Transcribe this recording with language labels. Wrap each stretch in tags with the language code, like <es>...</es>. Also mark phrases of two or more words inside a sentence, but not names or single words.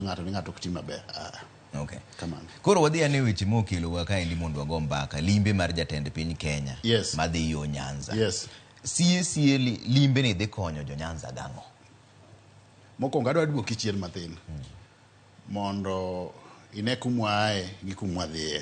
<luo>ng'ato ni ng'ato kutima be.</luo> <en>Okay. Come on.</en> <luo>Koro wadhi ane weche mokelo waka endi mondo wago mbaka limbe mar jatend piny Kenya.</luo> <en>Yes.</en> <luo>Madhi yo Nyanza.</luo> <en>Yes.</en> <luo>Sie limbe ni dhi konyo jo Nyanza gang'o. Mokwongo adwa duoki chien mathin. Mondo ine kumwae gi kumwa dhiye.</luo>